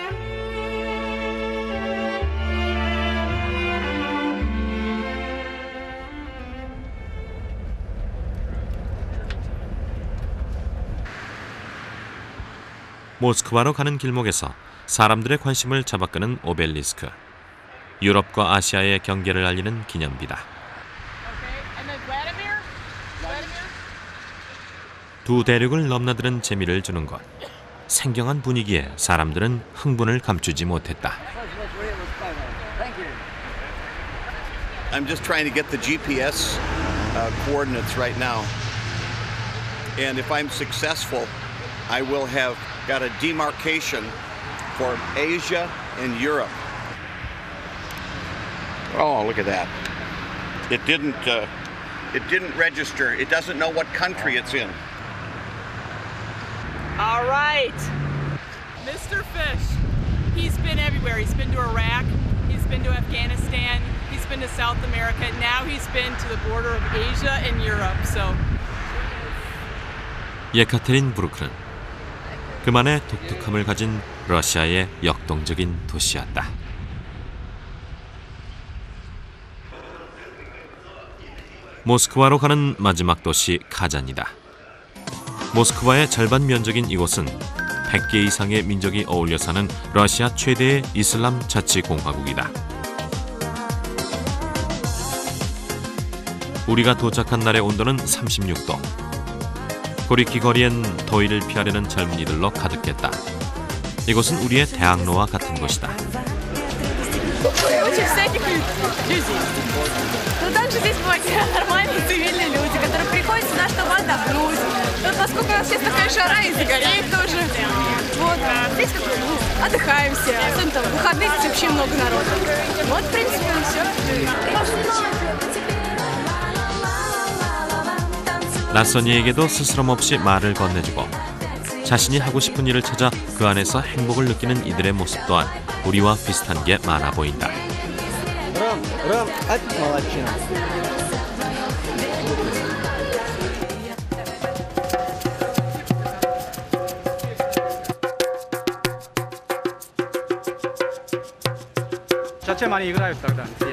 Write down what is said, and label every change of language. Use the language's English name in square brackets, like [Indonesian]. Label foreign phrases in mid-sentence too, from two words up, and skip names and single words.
[Korean] 모스크바로 가는 길목에서 사람들의 관심을 잡아끄는 오벨리스크. 유럽과 아시아의 경계를 알리는 기념비다. 두 대륙을 넘나드는 재미를 주는 것. 생경한 분위기에 사람들은 흥분을 감추지 못했다. [English] I'm just trying to get the GPS coordinates right now. And if I'm successful, I will have got a demarcation for Asia and Europe. Oh, look at that. It didn't register. It doesn't know what country it's in. All right. Mr. Fish, he's been everywhere. He's been to Iraq, he's been to Afghanistan, he's been to South America. Now he's been to the border of Asia and Europe. So. [Korean] 예카테린부르크는 그만의 독특함을 가진 러시아의 역동적인 도시였다. 모스크바로 가는 마지막 도시 카잔이다. 모스크바의 절반 면적인 이곳은 100개 이상의 민족이 어울려 사는 러시아 최대의 이슬람 자치공화국이다. 우리가 도착한 날의 온도는 36도. 고리키 거리엔 더위를 피하려는 젊은이들로 가득했다. 이곳은 우리의 대학로와 같은 곳이다. [Russian] Очень всяких людей. Но также здесь бывают нормальные цивильные люди, которые приходят сюда, чтобы отдохнуть. Тут, поскольку у нас сейчас такая жара, и загореет тоже. Вот. Здесь отдыхаем все. Особенно там в выходные здесь вообще много народу. Вот, в принципе, и все. [Korean] 낯선 이에게도 스스럼없이 말을 건네주고 자신이 하고 싶은 일을 찾아 그 안에서 행복을 느끼는 이들의 모습 또한 우리와 비슷한 게 많아 보인다. [Russian] Зачем они играют тогда здесь?